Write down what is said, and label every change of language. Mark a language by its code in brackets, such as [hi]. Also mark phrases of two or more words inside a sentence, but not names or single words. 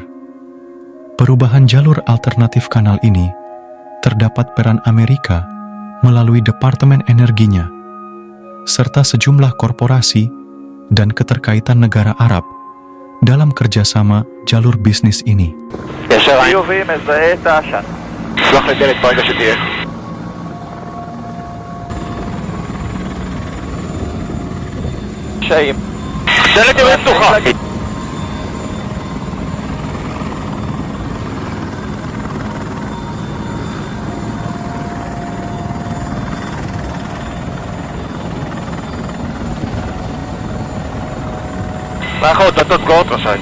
[id] Perubahan jalur alternatif kanal ini terdapat peran Amerika melalui Departemen Energinya, serta sejumlah korporasi dan keterkaitan negara Arab dalam kerjasama jalur bisnis ini. [he] חיובי, מזהה את העשן. שלח לדלת ברגע שתהיה. קשיים. דלת ימין פתוחה. מאחור, דלתות סגורות רשאי.